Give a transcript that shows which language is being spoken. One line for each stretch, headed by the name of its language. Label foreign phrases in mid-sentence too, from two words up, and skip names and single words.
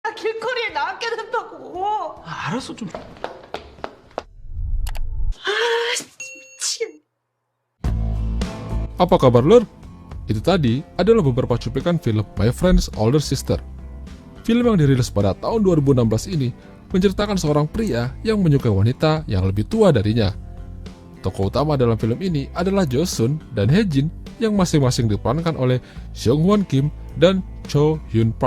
Korean: 길거리에 나앉게 된다고. 알았어, 좀. 미치겠네.
Indonesian: Apa kabar lur? Itu tadi adalah beberapa cuplikan film My Friend's Older Sister. Film yang dirilis pada tahun 2016 ini menceritakan seorang pria yang menyukai wanita yang lebih tua darinya. Tokoh utama dalam film ini adalah Jo Sun dan Hye Jin yang masing-masing diperankan oleh Seung Won Kim dan Cho Hyun Park.